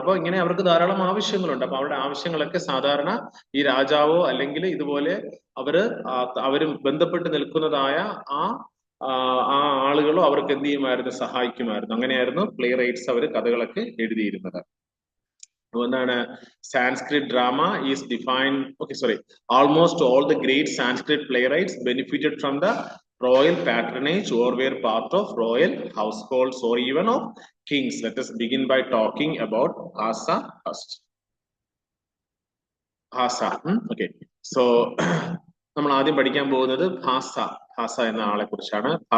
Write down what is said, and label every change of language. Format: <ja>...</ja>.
<ml>അപ്പൊ ഇങ്ങനെ അവർക്ക് ധാരാളം ആവശ്യങ്ങളുണ്ട്. അപ്പൊ അവരുടെ ആവശ്യങ്ങളൊക്കെ സാധാരണ ഈ രാജാവോ അല്ലെങ്കിൽ ഇതുപോലെ അവര് ബന്ധപ്പെട്ട് നിൽക്കുന്നതായ ആ ആളുകളോ അവർക്ക് എന്ത് ചെയ്യുമായിരുന്നു? സഹായിക്കുമായിരുന്നു. അങ്ങനെയായിരുന്നു പ്ലേ റൈറ്റ്സ് അവർ കഥകളൊക്കെ എഴുതിയിരുന്നത്. അതുകൊണ്ടാണ്</ml> <en>Sanskrit drama is defined. Okay, sorry. Almost all the great Sanskrit playwrights benefited from the royal patronage or were part of royal households or even of kings. Let us begin by talking about Bhasa first. Bhasa. Okay.</en> <ml>So നമ്മൾ ആദ്യം പഠിക്കാൻ പോകുന്നത് ഭാസ എന്ന ആളെ കുറിച്ചാണ്.</ml>